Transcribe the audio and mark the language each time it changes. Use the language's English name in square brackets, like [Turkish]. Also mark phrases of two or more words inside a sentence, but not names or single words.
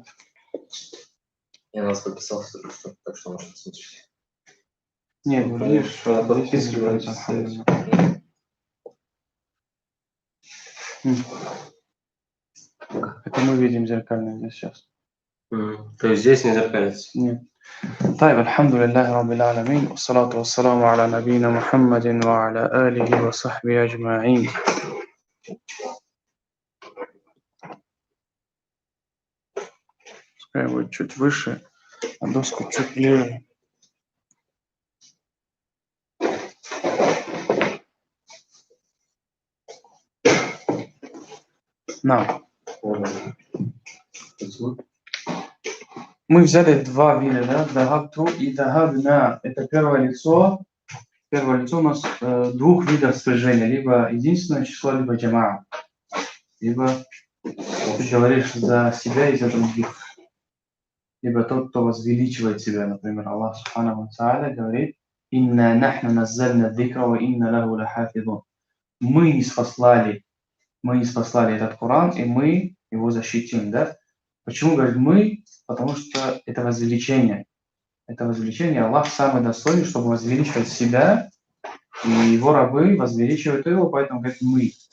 [Russian] Я нас подписался, так что можно смотреть. Нет, ну, видишь, на здесь подписке зеркалится. Это мы видим зеркально здесь сейчас. То есть здесь не зеркалится? Нет. [Arabic] طيب الحمد لله رب العالمين والصلاة والسلام على نبينا محمد وعلى آله وصحبه أجمعين. [Russian] Пускай будет чуть выше, а доску чуть левее. На. Мы взяли два вида, да, дахабту и дахабна. Это первое лицо. Первое лицо у нас двух видов спряжения. Либо единственное число, либо джамаа. Либо ты говоришь за себя и за других. Либо тот, кто возвеличивает себя. Например, Аллах [Arabic] سبحانه وتعالى [Russian] говорит: [Arabic] «إنا نحن نزلنا الذكر وإنا له لحافظون». [Russian] Мы не спаслали этот Коран, и мы его защитим, да? Почему говорит мы? Потому что это возвеличение. Это возвеличение. Аллах самый достойный, чтобы возвеличивать себя, и его рабы возвеличивают его, поэтому говорит мы.